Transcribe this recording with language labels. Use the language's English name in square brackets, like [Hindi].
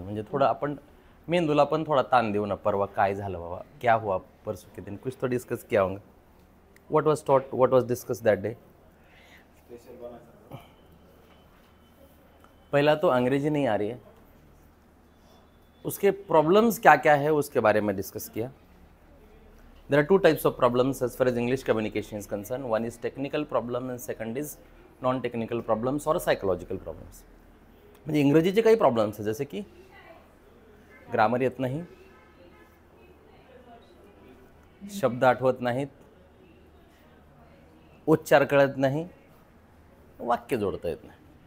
[Marathi] म्हणजे थोडं आपण मेंदूला पण थोडा ताण देऊ ना. परवा काय झालं बाबा, [Hindi] क्या हुआ परसों के दिन, कुछ तो डिस्कस किया होगा. [English] What was taught, what was discuss that day? [Hindi] पहला तो अंग्रेजी नहीं आ रही है, उसके प्रॉब्लम्स क्या क्या है उसके बारे में डिस्कस किया. [English] There are two types of problems as far as English communication is concerned. One is technical problem and second is non-technical problems or psychological problems. [Marathi] म्हणजे इंग्रजीचे काही प्रॉब्लेम्स आहेत जसे की ग्रामर येत नाही, शब्द आठवत नाहीत, उच्चार कळत नाही, वाक्य जोडता येत नाही.